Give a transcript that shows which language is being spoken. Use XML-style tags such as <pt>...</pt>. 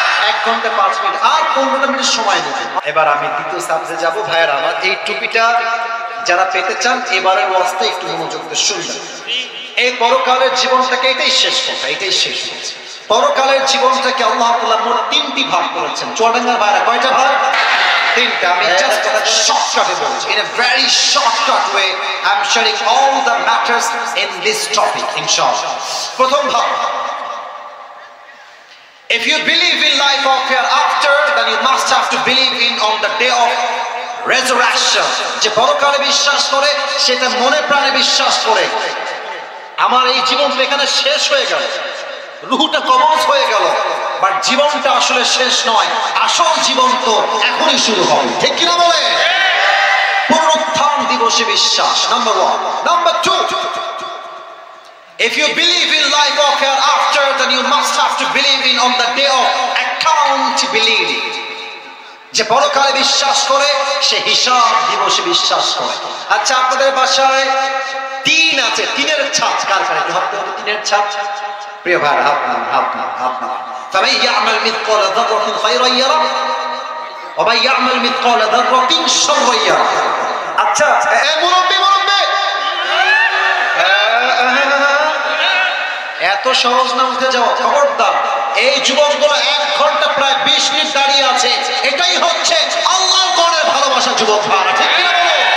<bn>1 ঘন্টা 5 মিনিট আর 15 মিনিট সময় নেবে। এবার আমি দ্বিতীয় সাবজেক্টে যাব। ভাইরা আমার, এই টুপিটা যারা পেতে চান, এবারের ওয়াজটা একটু মনোযোগ দিয়ে শুনবেন। এই পরকালের জীবনটাকে, এটাই শেষ কথা, এটাই শেষ কথা। পরকালের জীবনটাকে আল্লাহ তাআলা মোট 3টি ভাগ করেছেন। চুয়াডাঙ্গার ভাইরা কয়টা ভাগ? 3টা। আমি জাস্ট শর্টকাটে বলছি।</bn> <en>In a very shortcut way, I'm sharing all the matters in this topic, inshallah.</en> <bn>প্রথম ভাগ,</bn> <en>if you believe in life of hereafter, then you must have to believe in on the day of resurrection.</en> <bn>যে পরকালে বিশ্বাস করে, সেটা মনে প্রাণে বিশ্বাস করে। আমার এই জীবন এখানে শেষ হয়ে গেল, রূহটা কবজ হয়ে গেল, বাট জীবনটা আসলে শেষ নয়। আসল জীবন তো এখনই শুরু হবে, ঠিক কিনা বলে? পুনরুত্থান দিবসে বিশ্বাস, number 1।</bn> <en>Number 2, if you believe in life of hereafter, then you must have to believe in on the day of accountability.</en> <bn>যে পরকালে বিশ্বাস করে, সে হিসাব দিবসে বিশ্বাস করে। আচ্ছা, আপনাদের বাসায় টিন আছে, টিনের ছাদ কার কার? একটু হাত দেন, টিনের ছাদ। প্রিয় ভাই, হাত নাম, হাত নাম, হাত নাম।</bn> <ar>فمن يعمل مثقال ذرة خيرا يره ومن يعمل مثقال ذرة شرا يره।</ar> <bn>আচ্ছা, মুরব্বি মুরব্বি, এত সহজ না উঠে যাওয়া, খবরদার। এই যুবকগুলো 1 ঘন্টা প্রায় 20 মিনিট দাঁড়িয়ে আছে। এটাই হচ্ছে আল্লাহর গণের ভালোবাসা। যুবক ভাইরা, ঠিক কিনা বলো?</bn>